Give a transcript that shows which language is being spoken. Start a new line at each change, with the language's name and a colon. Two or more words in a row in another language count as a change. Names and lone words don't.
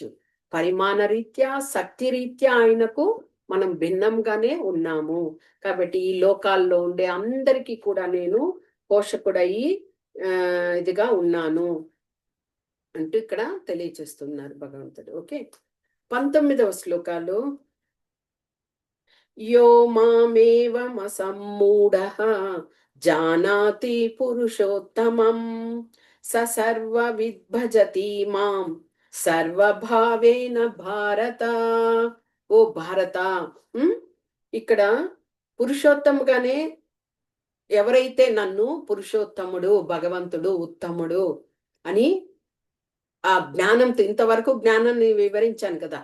Telugu: పరిమాణ రీత్యా, శక్తి రీత్యా ఆయనకు మనం భిన్నంగానే ఉన్నాము. కాబట్టి ఈ లోకాల్లో ఉండే అందరికీ కూడా నేను పోషకుడయి ఇదిగా ఉన్నాను అంటూ ఇక్కడ తెలియచేస్తున్నారు భగవంతుడు. ఓకే. 19వ శ్లోకాలు
Sanskrit: यो मामेवमसम्मूढः जानाति पुरुषोत्तमं स सर्वविद् भजति मां సర్వభావేన భారత.
Telugu: ఓ భారత, ఇక్కడ పురుషోత్తముగానే ఎవరైతే నన్ను పురుషోత్తముడు, భగవంతుడు, ఉత్తముడు అని ఆ జ్ఞానంతో ఇంతవరకు జ్ఞానాన్ని వివరించాను కదా!